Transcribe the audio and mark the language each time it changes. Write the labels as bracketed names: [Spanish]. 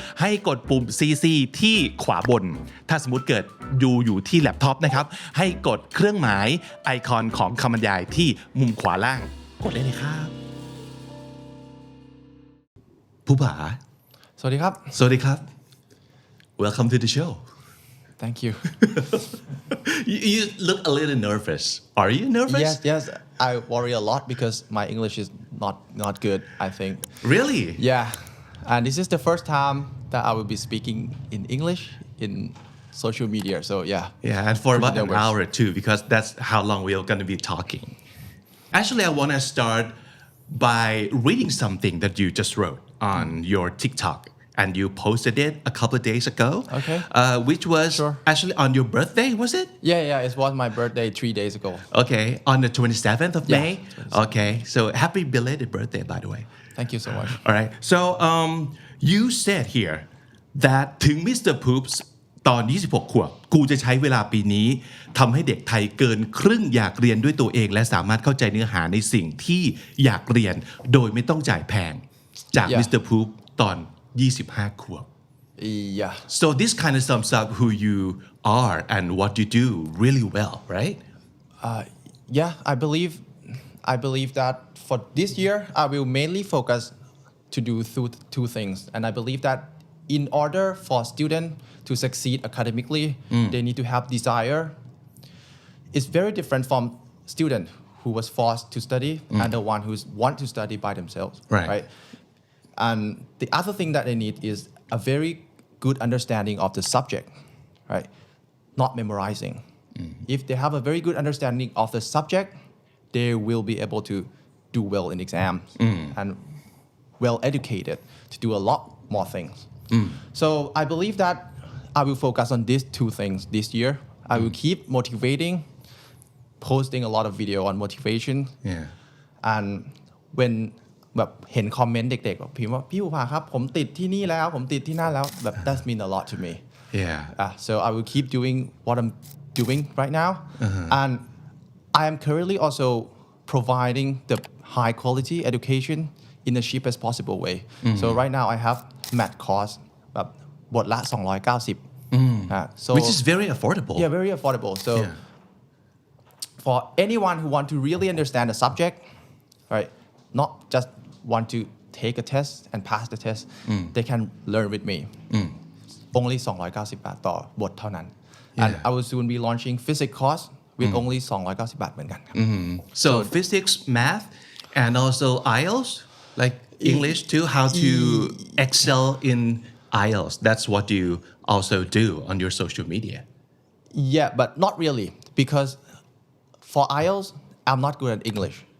[Thai] ให้กดปุ่ม CC ที่ขวาบนถ้าสมมุติเกิดดูอยู่ที่แล็ปท็อปนะครับให้กดเครื่องหมายไอคอนของคำบรรยายที่มุมขวาล่างกดเลยครับภูผา สวัสดีครับ สวัสดีครับ [English] Welcome to the show Thank you You look a little nervous Are you nervous Yes I worry a lot because my English is not good I think Really Yeah and this is the first time that I will be speaking in English in social media so Yeah and for about an hour too because that's how long we are going to be talking Actually, I want to start by reading something that you just wrote on your TikTok, and you posted it a couple of days ago. Okay. Which was actually on your birthday, was it? Yeah. It was my birthday 3 days ago. Okay, on the 27th of May. 27th. Okay, so happy belated birthday, by the way. Thank you so much. All right. So you said here that [Thai] ถึง [English] Mr. [Thai] Phoops ตอน26 ขวบกูจะใช้เวลาปีนี้ทำให้เด็กไทยเกินครึ่งอยากเรียนด้วยตัวเองและสามารถเข้าใจเนื้อหาในสิ่งที่อยากเรียนโดยไม่ต้องจ่ายแพงจาก Mr. Phoops ตอน25 ขวบ [English] Yeah. So this kind of sums up who you are and what you do really well, right? Yeah, I believe that for this year I will mainly focus to do two things and I believe that in order for students to succeed academically, they need to have desire. It's very different from student who was forced to study and the one who want to study by themselves, right? And the other thing that they need is a very good understanding of the subject, right? Not memorizing. If they have a very good understanding of the subject, they will be able to do well in exams and well educated to do a lot more things. So I believe that I will focus on these two things this year. I will keep motivating, posting a lot of video on motivation. And when [Thai] แบบเห็นคอมเมนต์เด็กๆบอกพิมพ์ว่าพี่ภูผาครับผมติดที่นี่แล้วผมติดที่นั่นแล้วแบบ [English] that mean a lot to me. So I will keep doing what I'm doing right now. And I am currently also providing the high quality education in the cheapest possible way. So right now I have math course [Thai] แบบบทละ290 [English] Which is very affordable. Yeah, very affordable. So for anyone who want to really understand the subject, right, not just want to take a test and pass the test, they can learn with me. Only 290 [Thai] บาทต่อบทเท่านั้น [English] And I will soon be launching physics course with only 290 [Thai] บาทเหมือนกันครับ [English] So physics, math, and also IELTS, like English too, how to excel in IELTS. That's what you also do on your social media. Yeah, but not really because for IELTS, I'm not good at English.